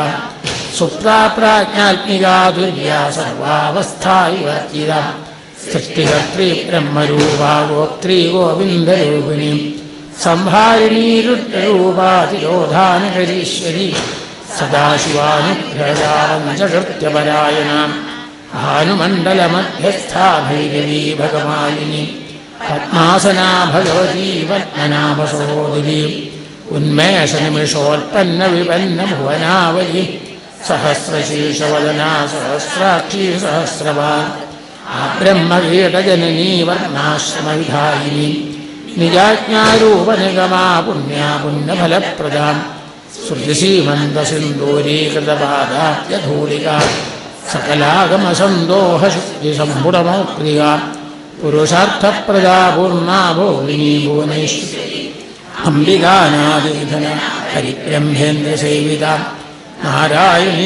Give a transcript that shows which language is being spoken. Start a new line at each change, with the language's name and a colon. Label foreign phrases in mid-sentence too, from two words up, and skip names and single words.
Sanskrit: सुप्ता प्राज्ञात्मिका तुर्या सर्वावस्था विवर्जिता सृष्टिकर्त्री ब्रह्मरूपा गोप्त्री गोविन्दरूपिणी संहारिणी रुद्ररूपातिरोधानकरीश्वरि सदाशिवानुग्रहजा पञ्चकृत्यपरायणां भानुमण्डलमध्यस्था भैरवी भगमालिनि पद्मासना भगवती पद्मनाभसहोदरी उन्मेषनिमिषोत्पन्न विपन्न भुवनावलि सहस्रशीर्षवदना सहस्राक्षी सहस्रवान् ब्रह्मवीडजननी वर्णाश्रमविधायिनी निजाज्ञारूपनिगमा पुण्या पुण्यफलप्रदां श्रुतिसीमन्तसिन्दूरीकृतपादाब्जधूलिका सकलागमसन्दोहशुद्धिसम्पुटमौक्तिका पुरुषार्थप्रदा पूर्णा भोगिनी भुवनेश्वरी अम्बिकानादीधना हरिब्रह्मेन्द्रसेविता नारायणी